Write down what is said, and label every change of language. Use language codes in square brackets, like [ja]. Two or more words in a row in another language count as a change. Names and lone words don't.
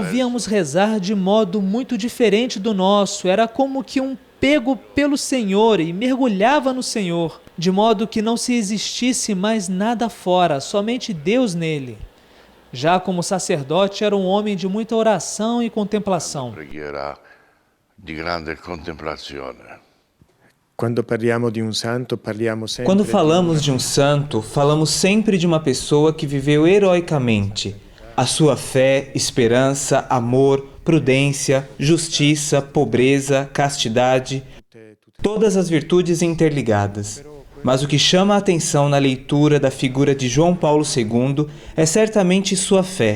[pt] O víamos rezar de modo muito diferente do nosso. Era como que um pego pelo Senhor e mergulhava no Senhor, de modo que não se existisse mais nada fora, somente Deus nele. Já como sacerdote, era um homem de muita oração e contemplação. [it] Preghiera di grande contemplazione. Quando parliamo di un santo, parliamo sempre. [pt] Quando falamos de um santo, falamos sempre de uma pessoa que viveu heroicamente. A sua fé, esperança, amor, prudência, justiça, pobreza, castidade, todas as virtudes interligadas. Mas o que chama a atenção na leitura da figura de João Paulo II é certamente sua fé.